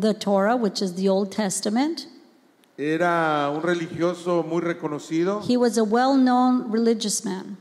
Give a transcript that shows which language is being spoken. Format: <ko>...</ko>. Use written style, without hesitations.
<en>Torah, which is the Old Testament.</en> <es>Era un religioso muy reconocido.</es> <en>He was a well-known religious man.</en>